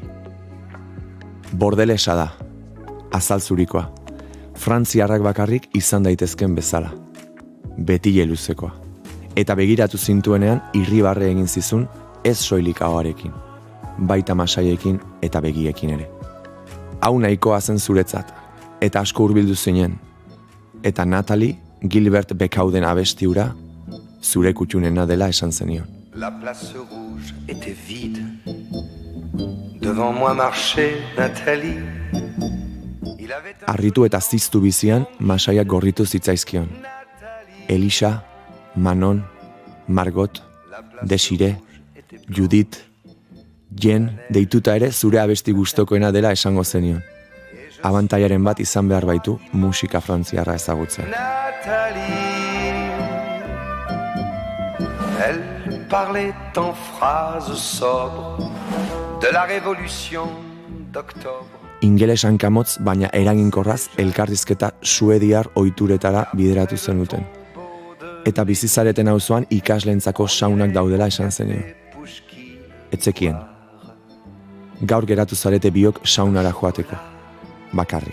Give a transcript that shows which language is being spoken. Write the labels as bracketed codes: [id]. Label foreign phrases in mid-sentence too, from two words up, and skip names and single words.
[eu] Bordelesa da, azal zurikoa, frantziarrak bakarrik izan daitezken bezala, betile luzekoa, eta begiratu zintuenean irribarre egin zizun ez soilik ahoarekin, baita masaiekin eta begiekin ere. Hau nahikoa zen zuretzat, eta asko hurbildu zinen. Eta Natalie, Gilbert Becauden abestiura, zure kutxunena dela esan zenion. [fr] La place rouge était vide. Devant moi marchait Nathalie. [eu] Harritu eta ziztu bizian, masaiak gorritu zitzaizkion. Elisa, Manon, Margot, Desire, Judith, Jen, deituta ere zure abesti gustokoena dela esango zenion. Abantaiaren bat izan behar baitu musika frantziarra ezagutzen. [fr] Elle parlait en phrases sobres de la révolution d'octobre. [eu] Ingeles hankamotz, baina eraginkorraz elkarrizketa suediar ohituretara bideratu zenuten. Eta bizizareten auzoan ikasleentzako saunak daudela esan zenion. Etzekien. Gaur geratu zarete biok saunara joateko, bakarrik.